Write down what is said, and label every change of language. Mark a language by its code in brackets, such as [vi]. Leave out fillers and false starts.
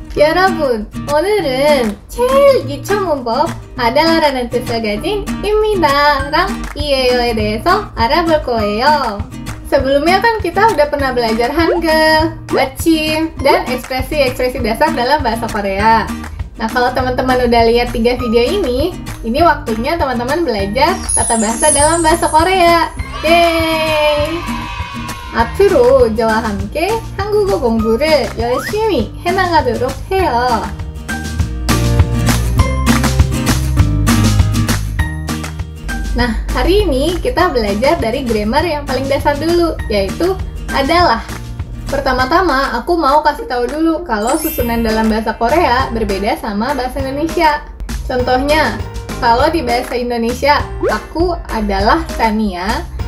[ko] 여러분, 오늘은 제일 유치원 문법 adalah-라는 뜻을 가진 입니다랑 이에요에 대해서 알아볼 거예요. [id] Sebelumnya kan kita udah pernah belajar hangul, bacim, dan ekspresi-ekspresi dasar dalam bahasa Korea. Nah, kalau teman-teman udah lihat 3 video ini waktunya teman-teman belajar tata bahasa dalam bahasa Korea. Yeay! [ko] 앞으로 저와 함께 한국어 공부를 열심히 해나가도록 해요. [id] Nah, hari ini kita belajar dari grammar yang paling dasar dulu, yaitu adalah. Pertama-tama, aku mau kasih tahu dulu kalau susunan dalam bahasa Korea berbeda sama bahasa Indonesia. Contohnya, kalau di bahasa Indonesia, aku adalah Tania.